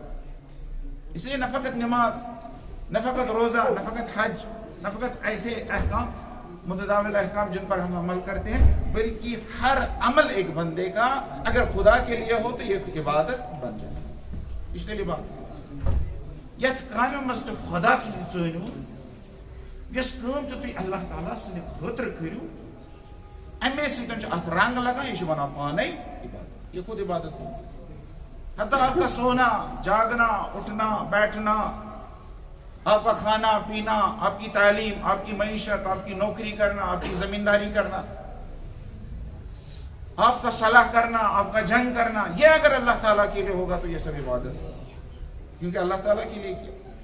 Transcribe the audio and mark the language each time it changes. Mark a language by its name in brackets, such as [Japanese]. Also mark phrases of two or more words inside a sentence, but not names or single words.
[Urdu] اس لیے نہ فقط نماز، نہ فقط روزہ، نہ فقط حج، نہ فقط ایسے احکام، متداول احکام جن پر ہم عمل کرتے ہیں، بلکہ ہر عمل ایک بندے کا اگر خدا کے لیے ہو تو یہ عبادت بن جائے۔ اس لیے بات [Kashmiri] یت کامہ مز تو خدا ژٲنِو، یس کٲم تہِ تُہۍ اللہ تعالیٰ سٕنٛدِ خٲطرٕ کٔرِو، اَمے سۭتۍ چھُ اَتھ رنٛگ لگان، یہ چھُ بنان پانے عبادت، [Urdu] یہ خود عبادت ہے۔ حتیٰ آپ کا سونا، جاگنا، اٹھنا، بیٹھنا، آپ کا کھانا پینا، آپ کی تعلیم، آپ کی معیشت، آپ کی نوکری کرنا، آپ کی زمینداری کرنا، آپ کا صلاح کرنا، آپ کا جنگ کرنا، یہ اگر اللہ تعالیٰ کے لیے ہوگا تو یہ سب عبادت ہے، کیونکہ اللہ تعالیٰ کے لیے کیا۔